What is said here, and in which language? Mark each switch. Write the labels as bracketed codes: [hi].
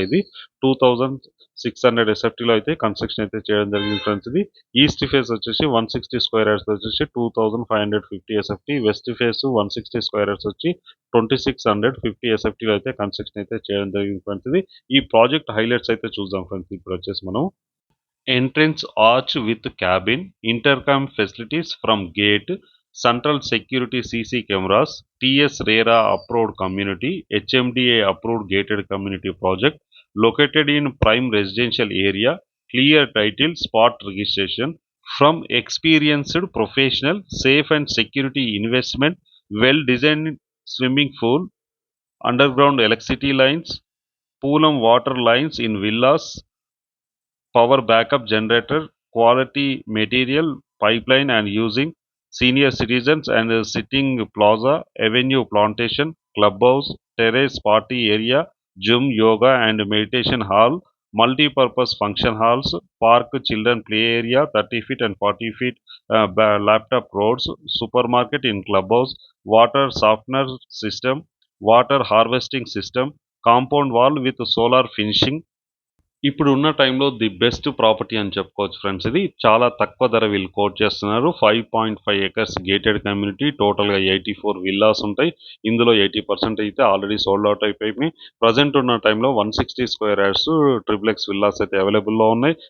[te] ఇది 2600 ఎస్ఎఫ్టీలో అయితే కన్స్ట్రక్షన్ అయితే చేయడం జరిగింది ఫ్రెండ్స్. ఇది ఈస్ట్ ఫేస్ వచ్చేసి 160 స్క్వేర్ యార్డ్స్ వచ్చేసి 2550 SFT. West face 160 square yards వచ్చి 2650 ఎస్ఎఫ్టీలో అయితే కన్స్ట్రక్షన్ అయితే చేయడం జరిగింది ఫ్రెండ్స్. ఇది ఈ ప్రాజెక్ట్ హైలైట్స్ అయితే చూద్దాం ఫ్రెండ్స్. ఇప్పుడు వచ్చేసి మనం [en] entrance arch with cabin, intercom facilities from gate, central security CC cameras, TS RERA approved community, HMDA approved gated community project, located in prime residential area, clear title, spot registration, from experienced professional, safe and security investment, well designed swimming pool, underground electricity lines, pool and water lines in villas, power backup generator, quality material, pipeline and using, senior citizens and sitting plaza, avenue plantation, clubhouse, terrace party area, gym, yoga and meditation hall, multi-purpose function halls, park, children play area, 30 feet and 40 feet laptop roads, supermarket in clubhouse, water softener system, water harvesting system, compound wall with solar finishing. [te] ఇప్పుడు ఉన్న టైంలో the best property అని చెప్పుకోవచ్చు friends. ఇది చాలా తక్కువ ధర వీళ్ళు కోట్ చేస్తున్నారు. 5.5 ఏకర్స్ గేటెడ్ కమ్యూనిటీ. టోటల్గా 84 విల్లాస్ ఉంటాయి. ఇందులో 80% అయితే ఆల్రెడీ సోల్డ్ అవుట్ అయిపోయి ప్రజెంట్ ఉన్న టైంలో 160 స్క్వేర్ యార్డ్స్ ట్రిప్లెక్స్ విల్లాస్ అయితే అవైలబుల్లో ఉన్నాయి.